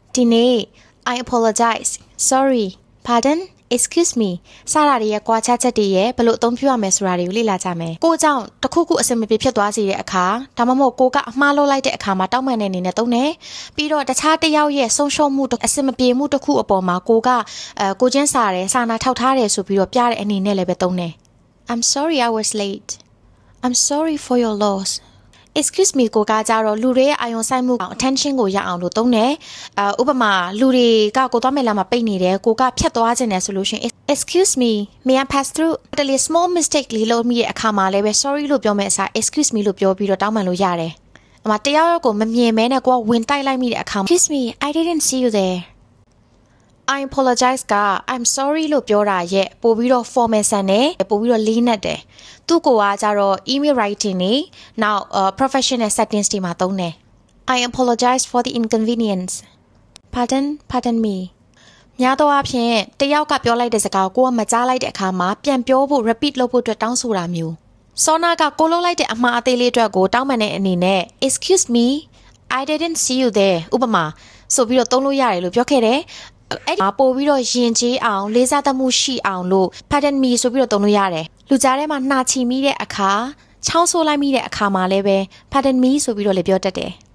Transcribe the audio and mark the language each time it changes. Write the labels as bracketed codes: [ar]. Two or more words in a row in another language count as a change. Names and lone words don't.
[my] ဒီနေ့ [en] I apologize sorry pardon excuse me [my] စတာတွေရဲ့ကွာခြားချက်တွေရဲ့ဘယ်လိုအသုံးပြုရမယ်ဆိုတာတွေကိုလေ့လာကြမယ်ကိုကြောင့်တစ်ခုခုအဆင်မပြေဖြစ်သွားစေတဲ့အခါဒါမှမဟုတ်ကိုကအမှားလုပ်လိုက်တဲ့အခါမှာတောင်းပန်တဲ့အနေနဲ့သုံးတယ်ပြီးတော့တခြားတစ်ယောက်ရဲ့ဆုံးရှုံးမှုအဆင်မပြေမှုတစ်ခုအပေါ်မှာကိုချင်းစာတယ်စာနာထောက်ထားတယ်ဆို ပြီးတော့ပြတဲ့အနေနဲ့လည်းပဲသုံးတယ် [en] I'm sorry I was late I'm sorry for your loss excuse me [my] ကိုကကြတော့လူတွေရဲ့အာရုံစိုက်မှု attention ကိုရအောင်လို့သုံးတယ်ဥပမာလူတွေကကိုသွားမယ်လာမှာပိတ်နေတယ်ကိုကဖြတ်သွားခြင်းနဲ့ဆိုလို့ရှိရင် [en] excuse me may I pass through [my] တလေ [en] small mistake [my] လေးလုပ်မိတဲ့အခါမှာလည်းပဲ sorry လို့ပြောမယ်အစား [en] excuse me [my] လို့ပြောပြီးတော့တောင်းပန်လို့ရတယ်အမတရားရောက်ကိုမမြင်မဲနဲ့ကိုကဝင်တိုက်လိုက်မိတဲ့အခါ [en] excuse me I didn't see you there I apologize [my] က [en] I'm sorry [my] လို့ပြောတာရဲ့ပို့ပြီးတော့ formal ဆန်တယ်ပို့ပြီးတော့လေးနက်တယ်သူ့ကိုကကြတော့ [en] email writing [my] နေ now [en] professional settings [my] တွေမှာသုံးတယ် [en] I apologize for the inconvenience pardon me [my] များသောအားဖြင့်တယောက်ကပြောလိုက်တဲ့စကားကိုကမ ကြားလိုက်တဲ့အခါမှာပြန်ပြောဖို့ repeat လုပ်ဖို့အတွက်တောင်းဆိုတာမျိုးစောနာကကိုလုပ်လိုက်တဲ့အမှားအသေးလေးအတွက်ကိုတောင်းပန်တဲ့အနေနဲ့ [en] excuse me I didn't see you there [my] ဥပမာဆိုပြီးတော့သုံးလို့ရတယ်လို့ပြောခဲ့တယ်အဲ့ဒီပို့ပြီးတော့ယဉ်ကျေးအောင်လေးစားသမှုရှိအောင်လို့ [en] pardon me [my] ဆိုပြီးတော့သုံးလို့ရတယ်လူကြားထဲမှာနှာချီမိတဲ့အခါချောင်းဆိုးလိုက်မိတဲ့အခါမှာလည်းပဲ [en] pardon me [my] ဆိုပြီးတော့လည်းပြောတတ်တယ်